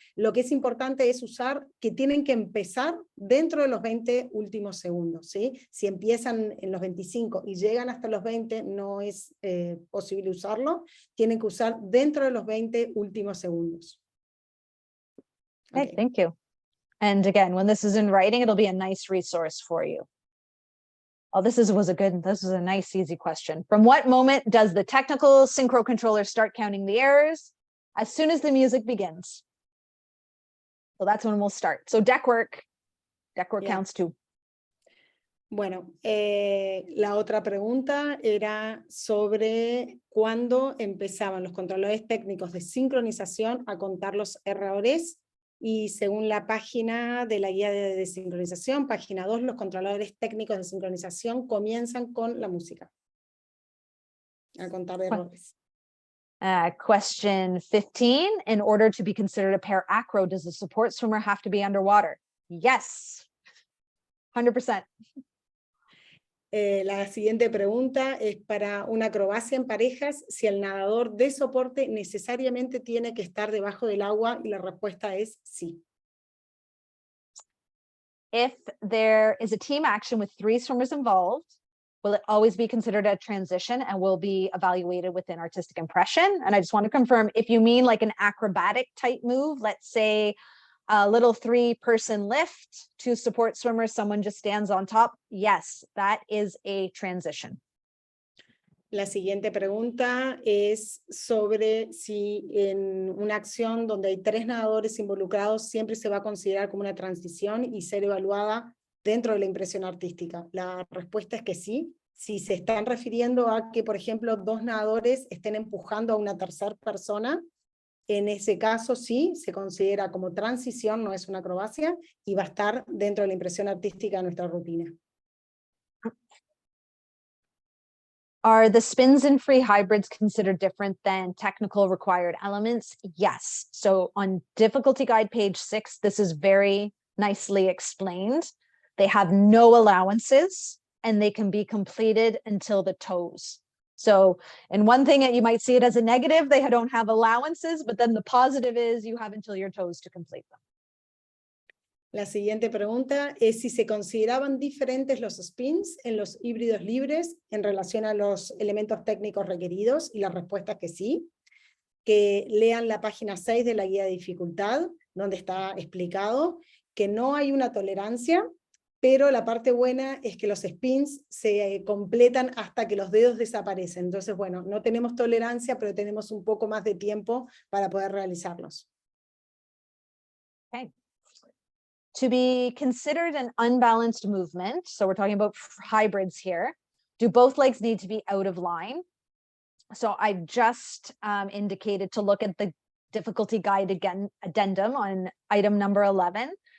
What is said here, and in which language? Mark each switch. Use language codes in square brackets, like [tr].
[es] Lo que es importante es usar que tienen que empezar dentro de los 20 últimos segundos, ¿sí? Si empiezan en los 25 y llegan hasta los 20, no es posible usarlo. Tienen que usar dentro de los 20 últimos segundos. [en] Okay, thank you. And again, when this is in writing, it'll be a nice resource for you. Oh, this was a nice, easy question. From what moment does the technical synchro controller start counting the errors? As soon as the music begins. So that's when we'll start. So deck work counts too. [es] Bueno, la otra pregunta era sobre cuándo empezaban los controladores técnicos de sincronización a contar los errores. Y según la página de la guía de sincronización, página 2, los controladores técnicos de sincronización comienzan con la música. A contar de errores. [en] Question 15. In order to be considered a pair acro, does the support swimmer have to be underwater? Yes. 100%. [es] La siguiente pregunta es para una acrobacia en parejas, si el nadador de soporte necesariamente tiene que estar debajo del agua, y la respuesta es sí. [en] If there is a team action with 3 swimmers involved, Will it always be considered a transition and will be evaluated within artistic impression? And I just want to confirm, if you mean like an acrobatic type move, let's say a little 3-person lift to support swimmers, someone just stands on top. Yes, that is a transition. [es] La siguiente pregunta es sobre si en una acción donde hay 3 nadadores involucrados siempre se va a considerar como una transición y ser evaluada dentro de la impresión artística. La respuesta es que sí. Si se están refiriendo a que, por ejemplo, 2 nadadores estén empujando a una tercera persona, en ese caso sí, se considera como transición, no es una acrobacia, y va a estar dentro de la impresión artística de nuestra rutina. [en] Are the spins in free hybrids considered different than technical required elements? Yes. So on difficulty guide page 6, this is very nicely explained. They have no allowances and they can be completed until the toes. So, and one thing that you might see it as a negative, they don't have allowances, but then the positive is you have until your toes to complete them. [es] La siguiente pregunta es si se consideraban diferentes los spins en los híbridos libres en relación a los elementos técnicos requeridos, y la respuesta es que sí. Que lean la página 6 de la guía de dificultad, donde está explicado que no hay una tolerancia, pero la parte buena es que los spins se completan hasta que los dedos desaparecen. Entonces, bueno, no tenemos tolerancia, pero tenemos un poco más de tiempo para poder realizarlos. [en] Okay. To be considered an unbalanced movement, so we're talking about hybrids here, do both legs need to be out of line? So I just indicated to look at the difficulty guide again, addendum on item number 11.